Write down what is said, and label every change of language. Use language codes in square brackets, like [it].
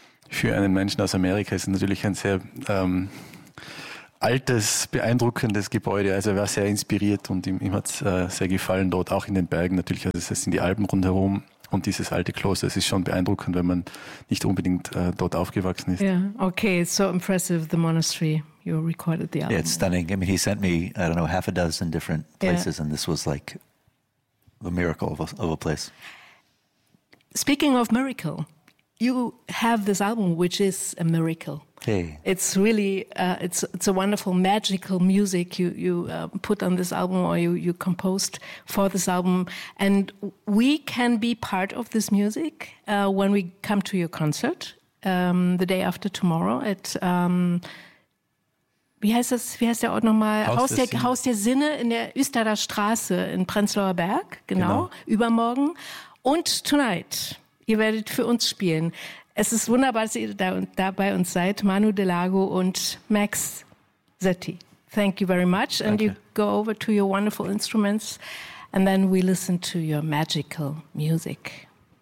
[de] Für einen Menschen aus Amerika ist es natürlich ein sehr altes, beeindruckendes Gebäude. Also er war sehr inspiriert und ihm hat es sehr gefallen, dort auch in den Bergen natürlich. Also es ist in die Alpen rundherum. Und dieses alte Kloster, es ist schon beeindruckend, wenn man nicht unbedingt dort aufgewachsen ist. [en] Yeah, okay, it's so impressive, the monastery you recorded the album. Yeah, it's stunning. I mean, he sent me, I don't know, half a dozen different places, and this was like a miracle of a place. Speaking of miracle, you have this album, which is a miracle. Hey. It's really, it's a wonderful, magical music you put on this album or you composed for this album. And we can be part of this music when we come to your concert the day after tomorrow at, [de] wie heißt der Ort nochmal? Haus der Sinne in der Üsterer Straße in Prenzlauer Berg, genau. Übermorgen. Und tonight, ihr werdet für uns spielen. Es ist wunderbar, dass ihr da bei uns seid, Manu de Lago und Max Zetti. [en] Thank you very much. And [de] Danke. [en] You go over to your wonderful instruments and then we listen to your magical music.